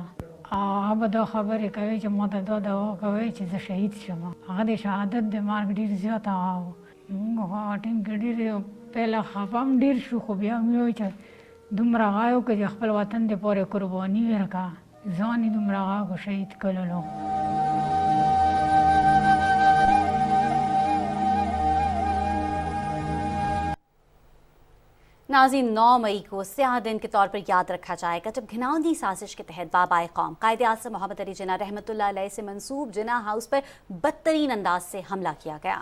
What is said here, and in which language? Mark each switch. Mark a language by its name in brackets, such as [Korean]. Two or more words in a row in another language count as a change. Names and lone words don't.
[Pashto] هغه به دا خبرې کوي چې ما ته دا دعا کوي چې زه شهید شم. هغه د شهادت د مرګ ډېر زیات هغه و. موږ هغه ټیم کې ډېر پهله خفه هم ډېر شو، خو بیا مې وایي چې دومره هغه وکړه چې خپل وطن دپاره قرباني ورکړه. ځان یې دومره هغه شهید کړلو. [Urdu] ناظرین 9 مئی کو سیاہ دن کے طور پر یاد رکھا جائے گا جب گھناؤنی سازش کے تحت بابائے قوم قائد اعظم محمد علی جناح رحمۃ اللہ علیہ سے منسوب جناح ہاؤس پر بدترین انداز سے حملہ کیا گیا.